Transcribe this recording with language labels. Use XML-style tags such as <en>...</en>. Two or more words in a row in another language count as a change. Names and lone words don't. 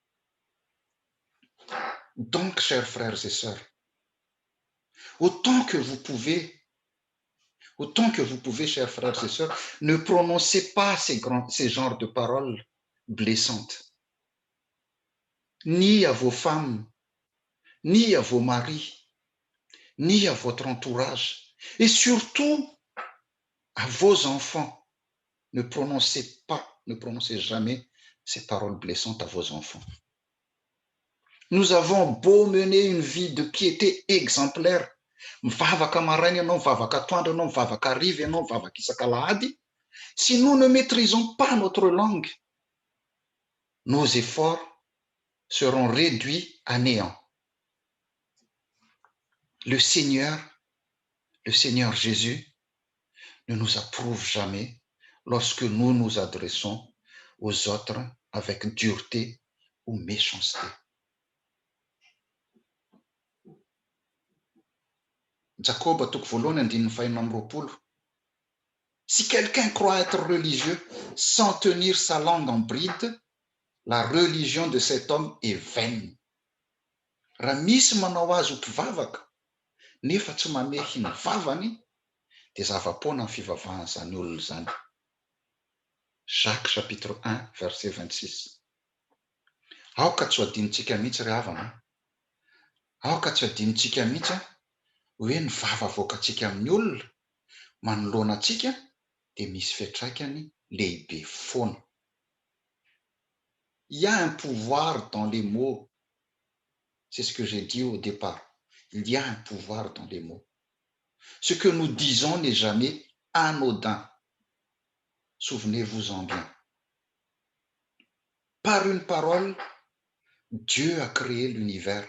<fr>Donc, chers frères et sœurs, autant que vous pouvez, chers frères et sœurs, ne prononcez pas ces genres de paroles blessantes, ni à vos femmes, ni à vos maris, ni à votre entourage, et surtout à vos enfants. Ne prononcez jamais ces paroles blessantes à vos enfants. Nous avons beau mener une vie de piété exemplaire,</fr> <mg>mivavaka maraina ianao, mivavaka atoandro ianao, mivavaka hariva ianao, mivavaka isak'alahady,</mg> <fr>si nous ne maîtrisons pas notre langue, nos efforts seront réduits à néant. Le Seigneur Jésus ne nous approuve jamais lorsque nous nous adressons aux autres avec dureté ou méchanceté. Jakoba 1:5-20. Si quelqu'un croit être religieux sans tenir sa langue en bride, la religion de cet homme est vaine.</fr> <mg>Raha misy manao azy ho mpivavaka nefa tsy mamehy ny vavany dia zava-poana ny fivavahan'izany olona izany.</mg> <fr>Jacques chapitre 1 verset 26.</fr> <mg>Aoka tsy ho adinontsika mihitsy ry havana. Aoka tsy adinontsika mihitsy hoe ny vava avoakantsika amin'ny olona manoloana antsika dia misy fiantraikany lehibe foana.</mg> <fr>Il y a un pouvoir dans les mots. C'est ce que j'ai dit au départ. Il y a un pouvoir dans les mots. Ce que nous disons n'est jamais anodin. Souvenez-vous-en bien. Par une parole, Dieu a créé l'univers.</fr>